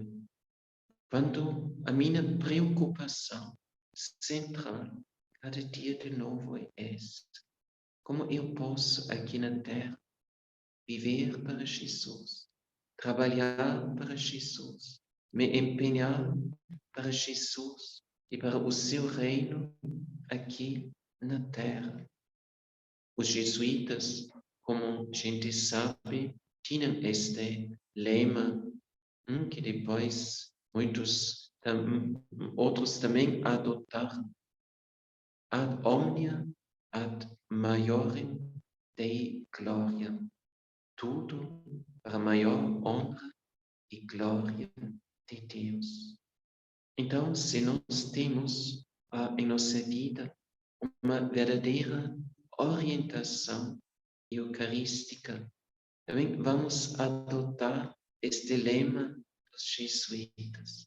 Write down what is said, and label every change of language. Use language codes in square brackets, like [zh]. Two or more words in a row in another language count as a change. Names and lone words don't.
[pt] Quando a minha preocupação central cada dia de novo é esta: como eu posso aqui na Terra viver para Jesus, trabalhar para Jesus, me empenhar para Jesus e para o seu reino aqui na Terra. Os jesuítas, como a gente sabe, tinham este lema que depois outros também adotaram: [la] ad omnia ad maiorem Dei gloria. [pt] Tudo para a maior honra e glória de Deus. Então, se nós temos em nossa vida uma verdadeira orientação eucarística, também vamos adotar este lema dos jesuítas.